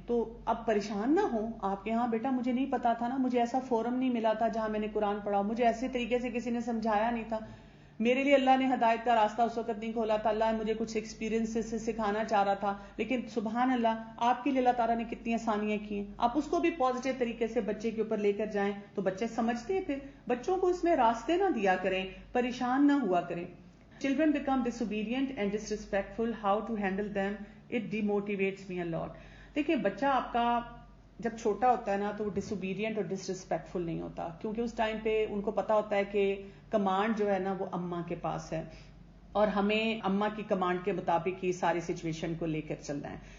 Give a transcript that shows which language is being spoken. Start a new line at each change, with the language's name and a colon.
Urdu: تو اب پریشان نہ ہوں آپ کہ ہاں بیٹا مجھے نہیں پتا تھا نا، مجھے ایسا فورم نہیں ملا تھا جہاں میں نے قرآن پڑھا، مجھے ایسے طریقے سے کسی نے سمجھایا نہیں تھا، میرے لیے اللہ نے ہدایت کا راستہ اس وقت نہیں کھولا تھا، اللہ نے مجھے کچھ ایکسپیرینس سے سکھانا چاہ رہا تھا. لیکن سبحان اللہ آپ کے لیے اللہ تعالیٰ نے کتنی آسانیاں کی ہیں. آپ اس کو بھی پازیٹیو طریقے سے بچے کے اوپر لے کر جائیں تو بچے سمجھتے ہیں. پھر بچوں کو اس میں راستے نہ دیا کریں، پریشان نہ ہوا کریں.
English: Children become disobedient and disrespectful. How to handle them? It demotivates me a lot.
Urdu: دیکھیں بچہ آپ کا جب چھوٹا ہوتا ہے نا تو وہ ڈسوبیڈینٹ اور ڈسرسپیکٹفل نہیں ہوتا، کیونکہ اس ٹائم پہ ان کو پتا ہوتا ہے کہ کمانڈ جو ہے نا وہ اماں کے پاس ہے اور ہمیں اماں کی کمانڈ کے مطابق ہی ساری سچویشن کو لے کر چلنا ہے.